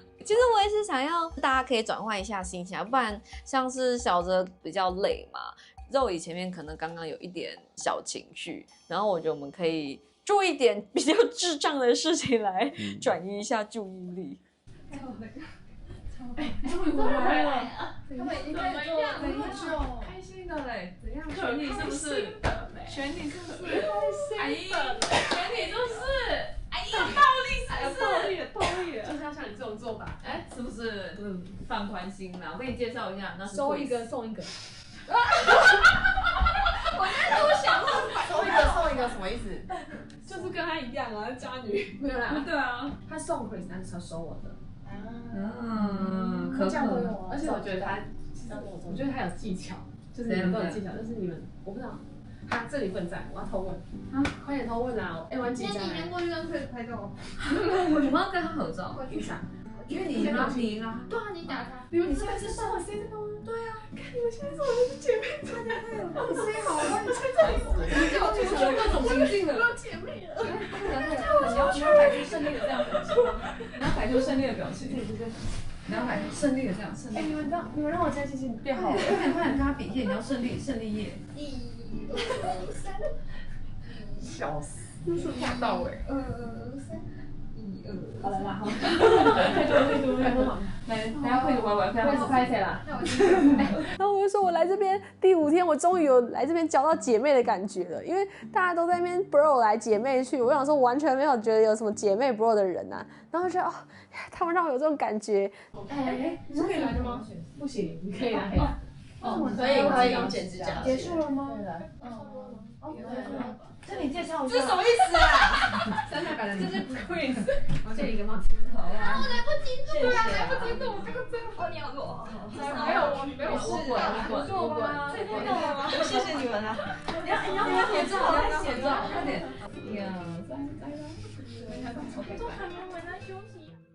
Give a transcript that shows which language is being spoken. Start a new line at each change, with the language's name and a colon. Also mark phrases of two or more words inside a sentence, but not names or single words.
Chinese: 其實我也是想要大家可以轉換一下心情，不然像是小哲比較累嘛，肉姨前面可能剛剛有一點小情緒，然後我覺得我們可以做一點比較智障的事情來轉移一下注意力。終於回來了，他們已經在做很久，開心的嘞，怎樣？選你是不是？選你是不是？開心的，選你是不是？哎呀，暴力是不是？暴力，就是要像你這種做法，哎，是不是？放寬心啦，我給你介紹一下，那是收一個送一個。我剛才都想到收一個什麼意思？就是跟他一樣啊，渣女。沒有啦，對啊，他送 Chris，但是他收我的。可這樣會用啊，而且我覺得他有技巧，就是你們都有技巧，但是你們我不知道。他這裡不能站，我要偷問。啊，快點偷問啊！玩幾張？那你過去跟 Chris 拍照。我們要跟他合照。為啥？因為你贏啊！對啊，你打他。你們現在是幫我 say 這個嗎？對啊。看你們現在是我的姐妹，太有幫我 say 好，我幫你 say 這裡。你就各種情境了。我有姐妹了。你要擺出勝利的這樣表情嗎？你要擺出勝利的表情。對。你要擺出勝利的這樣。哎，你們讓我今天心情變好了。快點跟他比一下，你要勝利夜。1、2、3，笑死，是看到哎。2、3，1、2，好了啦，好。太多了。来，等下会玩，开始拍起来啦。然后我就说，我來這邊第5天，我終於有來這邊交到姐妹的感覺了。因為大家都在那邊 bro 來姐妹去，我想說完全沒有覺得有什麼姐妹 bro 的人啊。然後覺得哦，他們讓我有這種感覺。哎，你是可以來的嗎？不行，你可以來。哦，可以剪指甲。結束了嗎？對的。這你介紹一下。這是什麼意思啊？3台版的，這是 Chris。這裡一個帽子。好啊。我來不及錄，對啊，來不及錄，我剛剛最後你要做。沒有，我沒有試過，你做嗎？這太好了嗎？謝謝你們啊。你要寫照，快點。1、2、3，來了。都還沒回來休息。